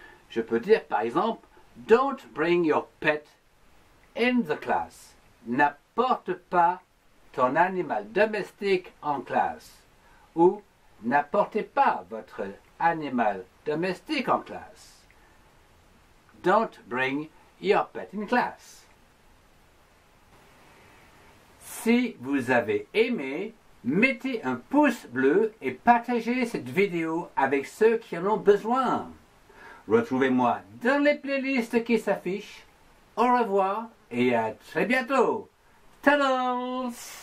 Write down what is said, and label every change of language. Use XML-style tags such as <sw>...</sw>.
<fr>Je peux dire par exemple</fr> <en>don't bring your pet in the class.</en> <fr>N'apporte pas ton animal domestique en classe. Ou n'apportez pas votre animal domestique en classe.</fr> <en>Don't bring your pet in class.</en> <fr>Si vous avez aimé, mettez un pouce bleu et partagez cette vidéo avec ceux qui en ont besoin. Retrouvez-moi dans les playlists qui s'affichent. Au revoir et à très bientôt. Toodles!</fr>